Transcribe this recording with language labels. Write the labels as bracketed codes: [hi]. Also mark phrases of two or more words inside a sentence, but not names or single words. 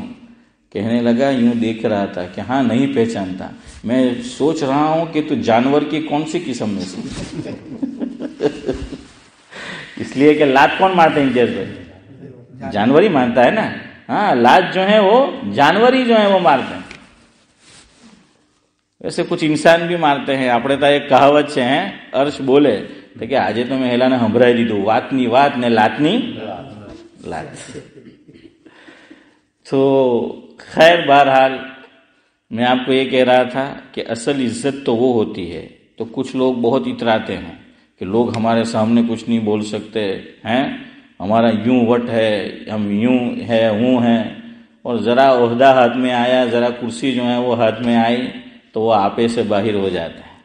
[ur] کہنے لگا یوں دیکھ رہا تھا کہ ہاں نہیں پہچانتا، میں سوچ رہا ہوں کہ تو جانور کی کون سی قسم میں سے اس لیے کہ لات کون مارتے ہیں جیسے جانور ہی مانتا ہے نا۔ ہاں، لات جو ہے وہ جانور ہی جو ہے وہ مارتے ہیں، ویسے کچھ انسان بھی مارتے ہیں۔ [gu] આપણે તો એક કહાવત છે અર્શ બોલે તો કે આજે તો મેં હેલાને સંભળાવી દીધું, વાતની વાત ને લાતની લાત। [ur] تو خیر بہرحال میں آپ کو یہ کہہ رہا تھا کہ اصل عزت تو وہ ہوتی ہے۔ تو کچھ لوگ بہت اتراتے ہیں کہ لوگ ہمارے سامنے کچھ نہیں بول سکتے ہیں، ہمارا یوں وٹ ہے، ہم یوں ہے ہوں ہیں، اور ذرا عہدہ ہاتھ میں آیا، ذرا کرسی جو ہے وہ ہاتھ میں آئی تو وہ آپے سے باہر ہو جاتا ہے۔